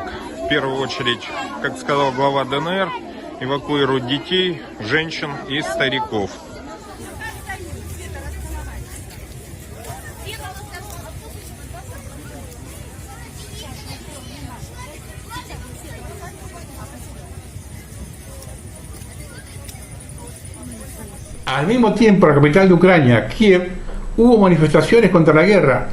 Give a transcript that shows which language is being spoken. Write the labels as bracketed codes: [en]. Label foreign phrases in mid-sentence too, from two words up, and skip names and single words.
[ru] В первую очередь, как сказал глава ДНР, эвакуируют детей, женщин и стариков. [es] Al mismo tiempo, en la capital de Ucrania, Kiev, hubo manifestaciones contra la guerra.